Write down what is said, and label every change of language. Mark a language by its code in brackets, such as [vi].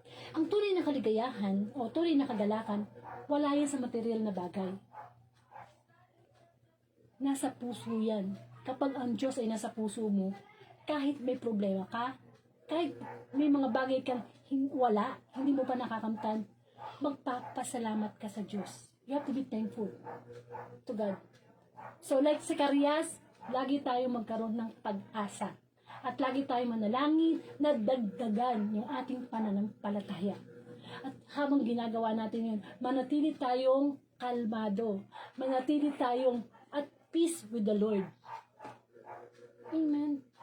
[tl] Ang tunay na kaligayahan o tunay na kagalakan, wala yan sa material na bagay. Nasa puso yan. Kapag ang Diyos ay nasa puso mo, kahit may problema ka, kahit may mga bagay kang wala, hindi mo pa nakakamtan, magpapasalamat ka sa Diyos. [en] You have to be thankful to God. [tl] So like si Zacarias, lagi tayo magkaroon ng pag-asa. At lagi tayo manalangin na dagdagan yung ating pananampalataya. At habang ginagawa natin yun, manatili tayong kalmado. Manatili tayong [en] at peace with the Lord. [tl] Amen.